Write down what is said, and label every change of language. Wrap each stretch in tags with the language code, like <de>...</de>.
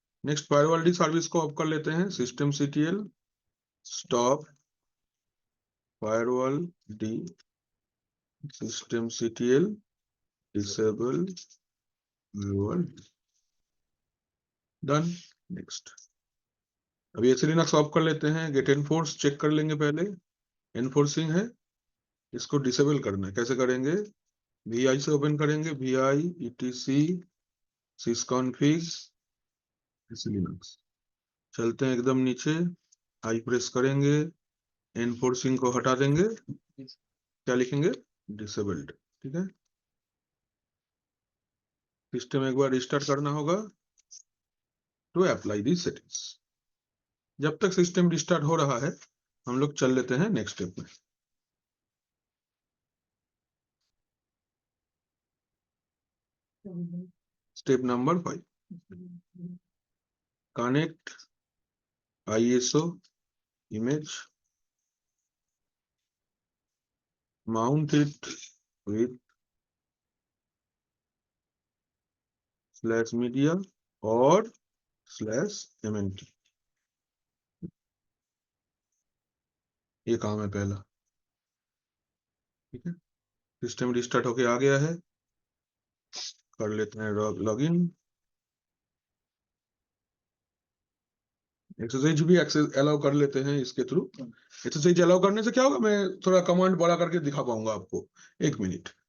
<hi>Next firewall D service को of कर लेते हैं। System CTL stop firewall D system CTL disable firewall done. Next अभी SLINUX of कर लेते हैं। गेट एनफोर्स चेक कर लेंगे पहले, एनफोर्सिंग है, इसको डिसेबल करना है। कैसे करेंगे? VI से ओपन करेंगे, VI etc sysconfig SLINUX। चलते हैं एकदम नीचे, आई प्रेस करेंगे, एनफोर्सिंग को हटा देंगे, क्या लिखेंगे? डिसेबल्ड। ठीक है, सिस्टम एक बार रिस्टार्ट करना होगा</hi> <en>To apply the settings.</en> <hi>जब तक सिस्टम रिस्टार्ट हो रहा है हम लोग चल लेते हैं नेक्स्ट स्टेप में।</hi> <en>Step number 5, connect ISO image, mount it with /media or /mnt।</en> <hi>ये काम है पहला। ठीक है, सिस्टम रिस्टार्ट होके आ गया है, कर लेते हैं लॉगिन। एक्सरसाइज भी एक्सेस अलाउ कर लेते हैं इसके थ्रू। एक्सरसाइज अलाउ करने से क्या होगा, मैं थोड़ा कमांड बड़ा करके दिखा पाऊंगा आपको। 1 मिनट।</hi>